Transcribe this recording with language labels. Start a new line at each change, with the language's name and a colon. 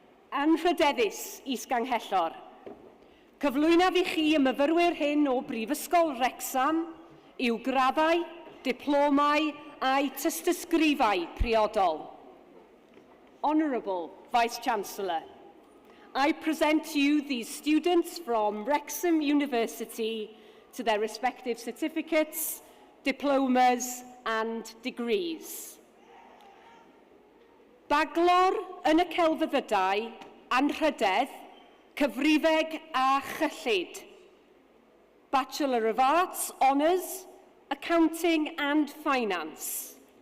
Welsh: Anrhydeddus is-ganghellor, cyflwynaf i chi y myfyrwyr hyn o Brifysgol Wrecsam i'w graddau, diplomau a'i tystysgrifau priodol.
English: Honourable Vice-Chancellor, I present to you these students from Wrexham University to their respective certificates, diplomas and degrees.
Welsh: Baglor yn y celfyddydau, anrhydedd, cyfrifeg a chyllid.
English: Bachelor of Arts, Honours, Accounting and Finance.